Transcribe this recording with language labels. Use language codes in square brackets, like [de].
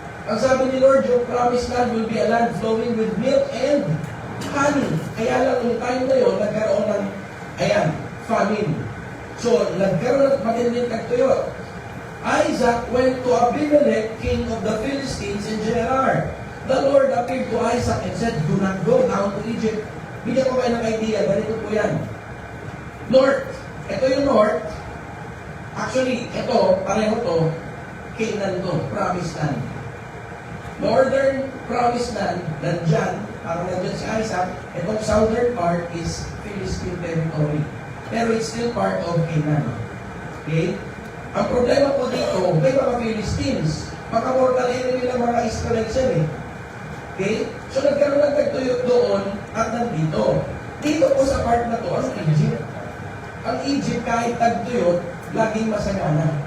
[tl] Ang sabi ni Lord, yung promised land [en] will be a land flowing with milk and honey. [tl] Kaya lang yung time na yun, nagkaroon ng, ayan, famine. So, nagkaroon ng matinding tagtuyot. [en] Isaac went to Abimelech, king of the Philistines in Gerar. The Lord appeared to Isaac and said, do not go down to Egypt. [tl] Bigyan ko kayo ng idea, ganito po yan. North, ito yung north. Actually, ito, pareho to, Canaan to, promised land. Northern promised land, nandyan, parang nandyan si Isaac. Itong [en] southern part is Philistine territory. Pero it's still part of Canaan. Okay? [tl] Ang problema po dito, may mga Philistines. Maka-mortal enemy ng mga Israelites yan eh. Okay? So nagkaroon ng tagtuyot doon at nandito. Dito po sa part na to, ang Egypt. Ang Egypt kahit tagtuyot, laging masagana.